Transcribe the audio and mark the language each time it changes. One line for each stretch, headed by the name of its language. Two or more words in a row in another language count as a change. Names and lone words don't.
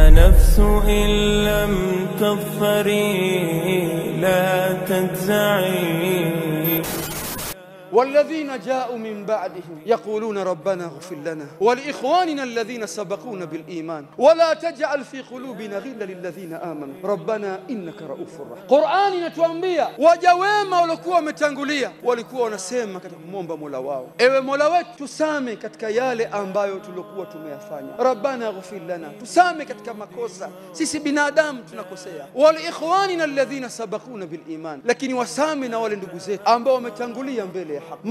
Arabic: النفس إن لم تظفري لا تجزعي. والذين جاءوا من بعدهم يقولون ربنا اغفر لنا ولإخواننا الذين سبقونا بالإيمان ولا تجعل في قلوبنا غلا للذين آمنوا ربنا إنك رؤوف رحيم.
Swahili: Qur'ani inatuambia waja wema walikuwa wametangulia walikuwa wanasema katika kumwomba Mola wao, ewe Mola wetu tusame katika yale ambayo tulikuwa tumeyafanya.
Arabic: ربنا اغفر لنا,
Swahili: tusame katika makosa, sisi binadamu tunakosea.
Arabic: ولإخواننا الذين سبقونا بالإيمان,
Swahili: lakini wasame na wale ndugu zetu ambao wametangulia mbele ya haki.